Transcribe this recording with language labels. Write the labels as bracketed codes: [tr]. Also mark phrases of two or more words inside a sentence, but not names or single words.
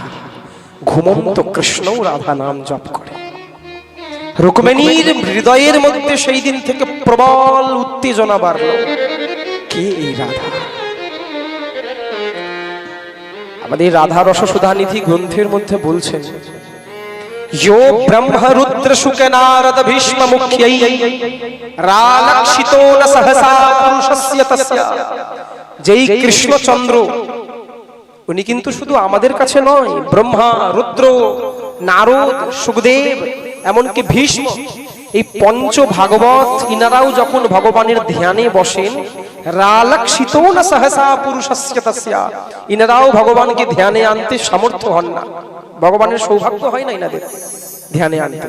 [bn] ঘুমন্ত কৃষ্ণও রাধা নাম জপ করে। রুক্মিণীর হৃদয়ের মধ্যে সেই দিন থেকে প্রবল উত্তেজনা বাড়ল, কে এই রাধা? আমাদের রাধা রস সুধানিধি গ্রন্থের মধ্যে বলছেন, [sa] यो ब्रह्म रुद्र शुक नारद भीष्म मुख्यै रालक्षितो न सहसा पुरुषस्य तस्य। [bn] যেই কৃষ্ণচন্দ্র, উনি কিন্তু শুধু আমাদের কাছে নয়, ব্রহ্মা, রুদ্র, নারদ, সুখদেব, এমনকি ভীষ্ম, এই পঞ্চ ভাগবত ইনারাও যখন ভগবানের ধ্যানে বসেন, [sa] রালক্ষিত না সহসা পুরুষস্য তস্যা, [bn] ইনারাও ভগবানকে ধ্যানে আনতে সামর্থ্য হন না, ভগবানের সৌভাগ্য হয় না ইনাদের ধ্যানে আনতে।